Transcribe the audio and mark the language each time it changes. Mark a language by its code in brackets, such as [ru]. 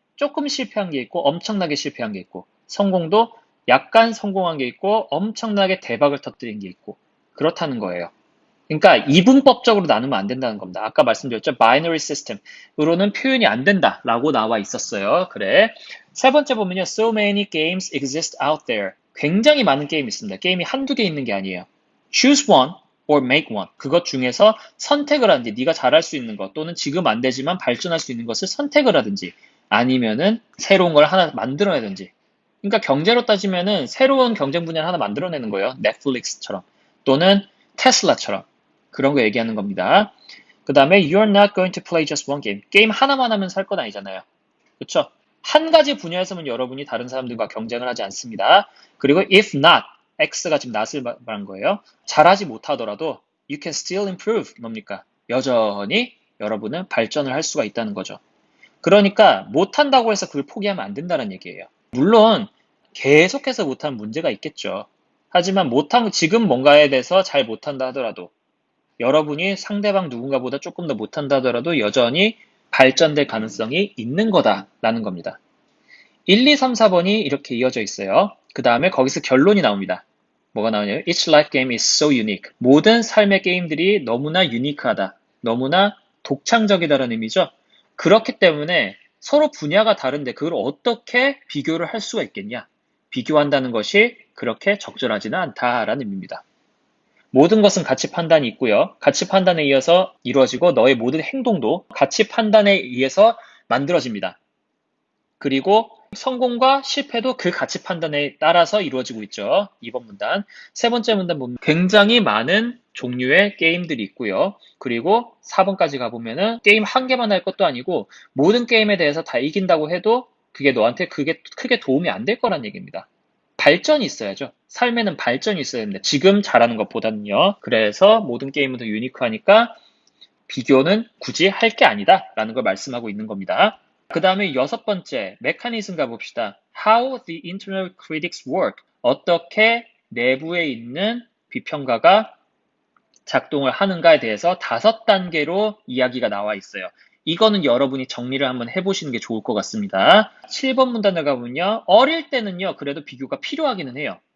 [ko] 조금 실패한 게 있고 엄청나게 실패한 게 있고 성공도 약간 성공한 게 있고 엄청나게 대박을 터뜨린 게 있고 그렇다는 거예요. 그러니까 이분법적으로 나누면 안 된다는 겁니다. 아까 말씀드렸죠. binary system으로는 표현이 안 된다라고 나와 있었어요. 그래. 세 번째 보면요. [en] So many games exist out there. [ko] 굉장히 많은 게임이 있습니다. 게임이 한두 개 있는 게 아니에요. [en] Choose one or make one. [ko] 그것 중에서 선택을 하든지 네가 잘할 수 있는 것 또는 지금 안 되지만 발전할 수 있는 것을 선택을 하든지 아니면은 새로운 걸 하나 만들어내든지. 그러니까 경제로 따지면은 새로운 경쟁 분야를 하나 만들어내는 거예요. 넷플릭스처럼 또는 테슬라처럼. 그런 거 얘기하는 겁니다. 그 다음에 [en] you're not going to play just one game. [ko] 게임 하나만 하면 살 건 아니잖아요. 그렇죠? 한 가지 분야에서는 여러분이 다른 사람들과 경쟁을 하지 않습니다. 그리고 [en] if not, [ko] X가 지금 not을 말한 거예요. 잘하지 못하더라도 [en] you can still improve. [ko] 뭡니까? 여전히 여러분은 발전을 할 수가 있다는 거죠. 그러니까 못한다고 해서 그걸 포기하면 안 된다는 얘기예요. 물론 계속해서 못하면 문제가 있겠죠. 하지만 지금 뭔가에 대해서 잘 못한다 하더라도 여러분이 상대방 누군가보다 조금 더 못한다 하더라도 여전히 발전될 가능성이 있는 거다라는 겁니다. 1, 2, 3, 4번이 이렇게 이어져 있어요. 그 다음에 거기서 결론이 나옵니다. 뭐가 나오냐면 [en] Each life game is so unique. [ko] 모든 삶의 게임들이 너무나 유니크하다. 너무나 독창적이다라는 의미죠. 그렇기 때문에 서로 분야가 다른데 그걸 어떻게 비교를 할 수가 있겠냐. 비교한다는 것이 그렇게 적절하지는 않다라는 의미입니다. 모든 것은 가치 판단이 있고요. 가치 판단에 의해서 이루어지고 너의 모든 행동도 가치 판단에 의해서 만들어집니다. 그리고 성공과 실패도 그 가치 판단에 따라서 이루어지고 있죠. 2번 문단. 세 번째 문단 보면 굉장히 많은 종류의 게임들이 있고요. 그리고 4번까지 가보면은 게임 한 개만 할 것도 아니고 모든 게임에 대해서 다 이긴다고 해도 그게 너한테 그게 크게 도움이 안 될 거란 얘기입니다. 발전이 있어야죠. 삶에는 발전이 있어야 됩니다. 지금 잘하는 것보다는요. 그래서 모든 게임은 더 유니크하니까 비교는 굳이 할 게 아니다 라는 걸 말씀하고 있는 겁니다. 그 다음에 6번째 메커니즘 가봅시다. [en] How the internal critics work. [ko] 어떻게 내부에 있는 비평가가 작동을 하는가에 대해서 5단계로 이야기가 나와 있어요. 이거는 여러분이 정리를 한번 해보시는 게 좋을 것 같습니다. 7번 문단을 가보면요. 어릴 때는요. 그래도 비교가 필요하기는 해요.